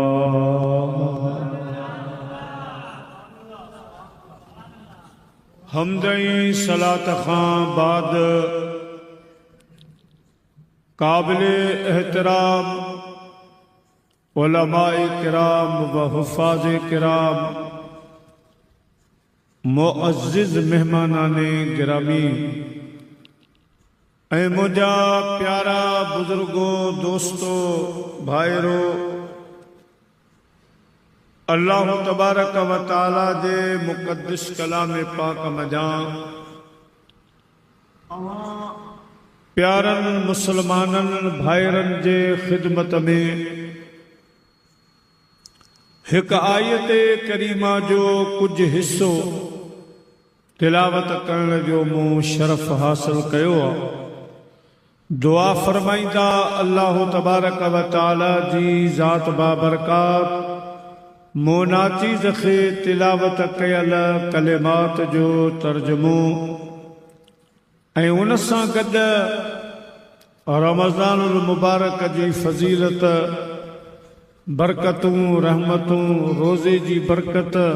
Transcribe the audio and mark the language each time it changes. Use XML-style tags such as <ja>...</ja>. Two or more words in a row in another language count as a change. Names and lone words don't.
<sd>हमदई सलात खां बाद काबिल एहतराम उलमाए किराम व हुफ़ाज़ किराम मुअज़्ज़िज़ मेहमानाने गिरामी ऐं मुंहिंजा प्यारा बुज़ुर्गो दोस्तो भाइरो अल्लाह</sd> <ar>تبارك وتعالى</ar> <sd>जे मुक़द्दस कलाम पाक मजां प्यारनि मुसलमाननि भाइरनि जे ख़िदमत में एक आयत करीमा जो कुछ हिस्सो तिलावत करण जो मूं शरफ़ हासिल कयो। दुआ फरमाईंदा अल्लाह</sd> <ar>تبارك وتعالى</ar> <sd>जी ज़ात बाबरकात मोनाचीज़ खे तिलावत कयल कलिमात जो तर्जुमो ऐं उन सां गॾु रमज़ानुल मुबारक जी फज़ीलत बरकतूं रहमतूं रोज़े जी बरकत</sd>